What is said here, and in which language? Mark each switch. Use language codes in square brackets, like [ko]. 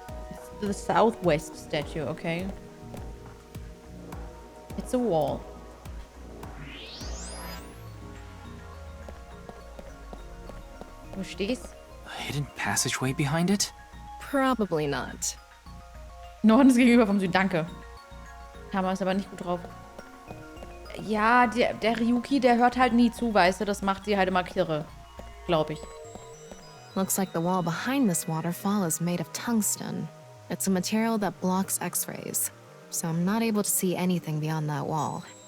[en] It's the southwest statue, okay. It's a wall. [de] Wo stehst? [en] A hidden passageway behind it? Probably not. [de] Norden ist gegenüber vom Süden, danke. Hammer ist aber nicht gut drauf. Ja, der Ryuki, der hört halt nie zu, weißt du? Das macht sie halt immer kirre. Glaube ich. [en] Looks like the wall behind this waterfall is made of tungsten. It's a material that blocks X-rays, so I'm not able to see anything beyond that wall.